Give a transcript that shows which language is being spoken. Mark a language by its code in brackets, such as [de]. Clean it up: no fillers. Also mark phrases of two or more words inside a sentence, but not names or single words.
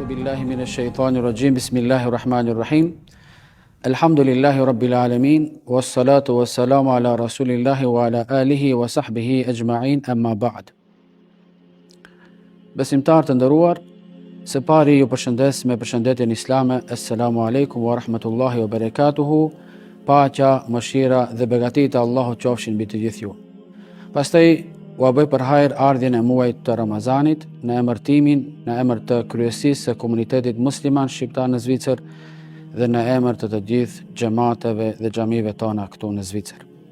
[ar] بالله من الشيطان الرجيم بسم الله الرحمن الرحيم الحمد لله رب العالمين والصلاة والسلام على رسول الله وعلى آله وصحبه أجمعين أما بعد. [sq] Besimtar të nderuar, së pari ju përshëndes me përshëndetjen islame. [ar] السلام عليكم ورحمة الله وبركاته. [sq] Paqja, mëshira dhe begatit e Allahut qofshin mbi të gjithë ju. Pastaj u bëj për hajër ardhjen e muajit të Ramazanit në emërtimin, në emër të kryesisë së komunitetit musliman shqiptar në Zvicër dhe në emër të gjithë xhamateve dhe xhamive tona këtu në Zvicër.